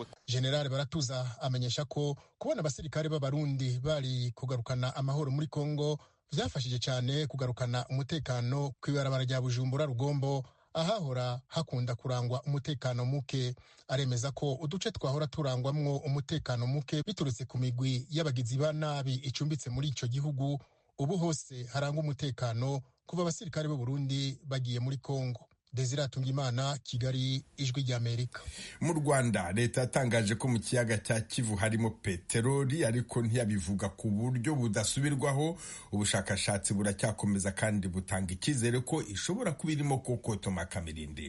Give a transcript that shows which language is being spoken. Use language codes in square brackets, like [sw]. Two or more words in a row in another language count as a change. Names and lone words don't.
[rn] General Baratuza amenyesha ko kubona abasirikare b'abarundi bari kugarukana amahoro muri Kongo vyafashije cyane kugarukana umutekano kw'ibarabara rya Bujumbura Rugombo, ahahora hakunda kurangwa umutekano muke. Aremeza ko uduce twahora turangwamwo umutekano muke biturutse ku migwi y'abagizi ba nabi icumbitse muri ico gihugu, ubu hose harangwa umutekano kuva abasirikare b'u Burundi bagiye muri Kongo. Desire Atungimana, Kigali, Ijwi ry'Amerika. [rw] Mu Rwanda leta yatangaje ko mu kiyaga cya Kivu harimo peteroli, ariko ntiyabivuga ku buryo budasubirwaho. Ubushakashatsi buracyakomeza kandi butanga icyizere ko ishobora kuba irimo kokotoma Kamirindi.